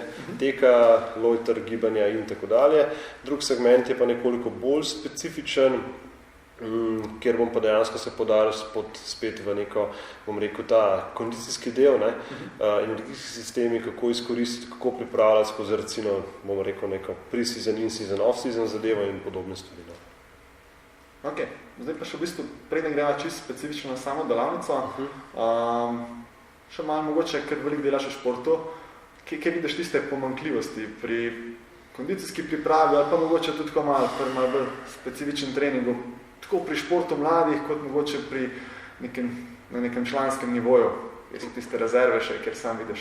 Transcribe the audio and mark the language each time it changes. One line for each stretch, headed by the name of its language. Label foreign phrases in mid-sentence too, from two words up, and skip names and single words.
Slovenian: Teka, lojter, gibanja in tako dalje. Drug segment je pa nekoliko bolj specifičen, kjer bom pa dejansko se podaril spet v neko, bom rekel, ta kondicijski del, ne, energijski sistemi, kako izkoristiti, kako pripravljati skozi recimo, bom rekel, neko
English: pre-season, in-season, off-season
Slovenian: zadevo in podobne stvari. Ok, zdaj pa še v bistvu, preden greva čisto specifično na samo delavnico, še malo mogoče, ker veliko delaš v športu, kje vidiš tiste pomanjkljivosti pri kondicijski pripravi, ali pa mogoče tudi malo bolj specifičen treningu, tako pri športu mladih, kot mogoče na nekem članskem nivoju, jer so tiste rezerve še, kjer sam vidiš.